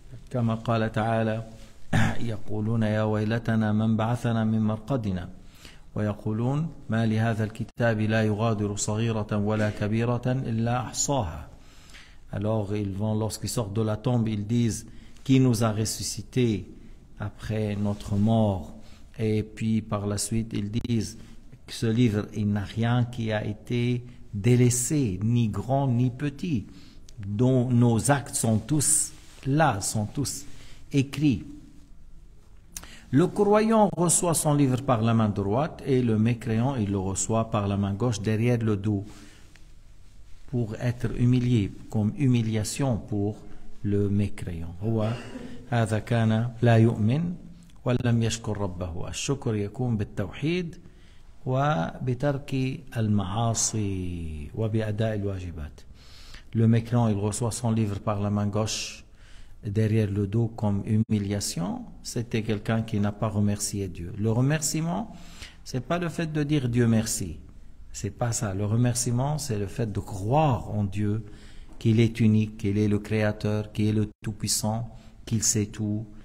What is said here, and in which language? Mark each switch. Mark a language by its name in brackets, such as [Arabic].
[Arabic] كما قال تعالى يقولون يا ويلتنا من بعثنا من مرقدنا ويقولون ما لهذا الكتاب لا يغادر صغيرة ولا كبيرة إلا أحصاها. [French] Alors ils vont, lorsqu'ils sortent de la tombe, ils disent qui nous a ressuscités après notre mort, et puis par la suite ils disent que ce livre, il n'a rien qui a été délaissé, ni grand ni petit, dont nos actes sont tous là, sont tous écrits. Le croyant reçoit son livre par la main droite et le mécréant, il le reçoit par la main gauche derrière le dos pour être humilié, comme humiliation pour le mécréant. [Arabic] هو هذا كان لا يؤمن ولم يشكر ربه. الشكر يكون بالتوحيد وبترك المعاصي وبأداء الواجبات. [French] Le mécréant, il reçoit son livre par la main gauche derrière le dos comme humiliation. C'était quelqu'un qui n'a pas remercié Dieu. Le remerciement, c'est pas le fait de dire Dieu merci. C'est pas ça. Le remerciement, c'est le fait de croire en Dieu, qu'il est unique, qu'il est le Créateur, qu'il est le Tout-Puissant, qu'il sait tout.